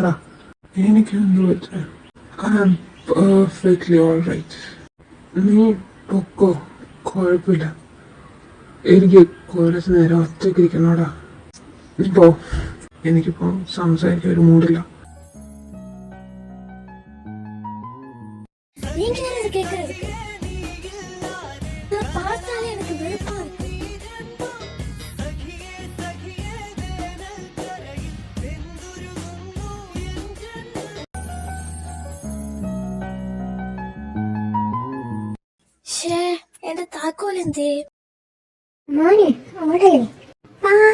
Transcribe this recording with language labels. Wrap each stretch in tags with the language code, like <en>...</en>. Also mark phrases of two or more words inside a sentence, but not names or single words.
<ml>എനിക്കെന്ത് പറ്റ?</ml> <en>perfectly all right.</en> <ml>നീ പൊക്കോ, കുഴപ്പമില്ല. എനിക്ക് കുറച്ച് നേരം ഒറ്റയ്ക്കിരിക്കണോടാ. നീ പോ, എനിക്കിപ്പോ സംസാരിക്കാൻ ഒരു മൂടില്ല.</ml> <ta>நீங்க ஏன் இதை கேக்குறதுக்கு? நான் பார்த்தாலே எனக்கு வெறுப்பா இருக்கு.</ta> <ml>ഷേ, എന്റെ താക്കോൽ എന്തേ? മോനെ അവിടെ ആ</ml>